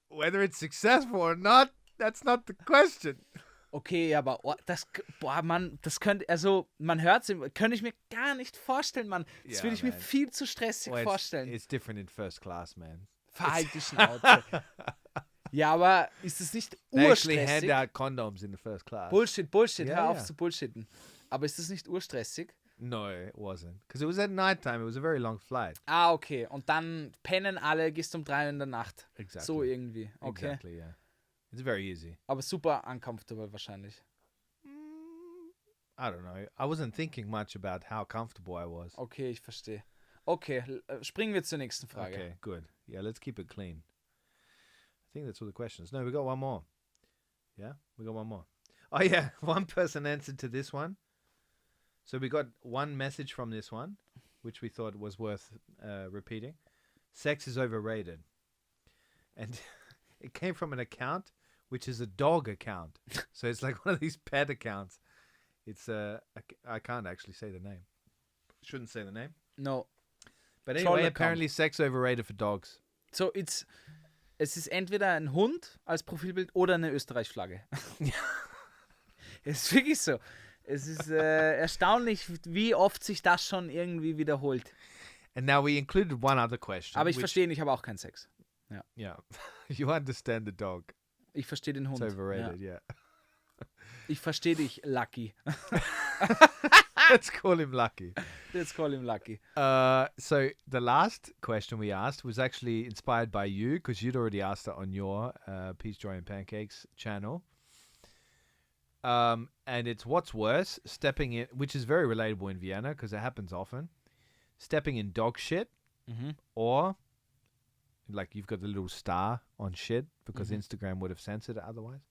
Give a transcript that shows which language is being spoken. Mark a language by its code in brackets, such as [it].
[en] Whether it's successful or not, that's not the question. [de] Okay, aber das könnte, also man hört es, könnte ich mir gar nicht vorstellen, Mann. Das würde ich mir viel zu stressig vorstellen. [en] It's different in first class, man. [de] Verhalt die Schnauze. Ja, aber ist es nicht [en] They actually [de] urstressig? [en] hand out condoms in the first class. Bullshit, Yeah, [de] hör auf [en] yeah. [de] zu bullshitten. Aber ist es nicht urstressig? [en] No, it wasn't. Because it was at night time. It was a very long flight. Ah, okay. [de] Und dann pennen alle, gehst um 3 in der Nacht. [en] Exactly. [de] So irgendwie. Okay. [en] Exactly, yeah. It's very easy. [de] Aber super uncomfortable wahrscheinlich. [en] I don't know. I wasn't thinking much about how comfortable I was. [de] Okay, ich verstehe. Okay, springen wir zur nächsten Frage. [en] Okay, good. Yeah, let's keep it clean. I think that's all the questions. No, we got one more. Yeah, we got one more. Oh, yeah. One person answered to this one. So we got one message from this one, which we thought was worth repeating. Sex is overrated. And It came from an account, which is a dog account. So it's like one of these pet accounts. It's I can't actually say the name. Shouldn't say the name. No. But anyway, apparently sex overrated for dogs. [de] So es ist entweder ein Hund als Profilbild oder eine Österreich-Flagge. Es ist wirklich so. Es ist erstaunlich, wie oft sich das schon irgendwie wiederholt. [en] And now we included one other question. [de] Aber ich verstehe, ich habe auch keinen Sex. Ja. [en] Yeah. You understand the dog. [de] Ich verstehe den Hund. [en] It's overrated, yeah. [de] Ich verstehe dich, Lucky. [en] Let's call him Lucky. Let's call him Lucky. So the last question we asked was actually inspired by you because you'd already asked it on your Peace, Joy and Pancakes channel. And it's what's worse, stepping in, which is very relatable in Vienna because it happens often, stepping in dog shit or like you've got the little star on shit because Instagram would have censored it otherwise.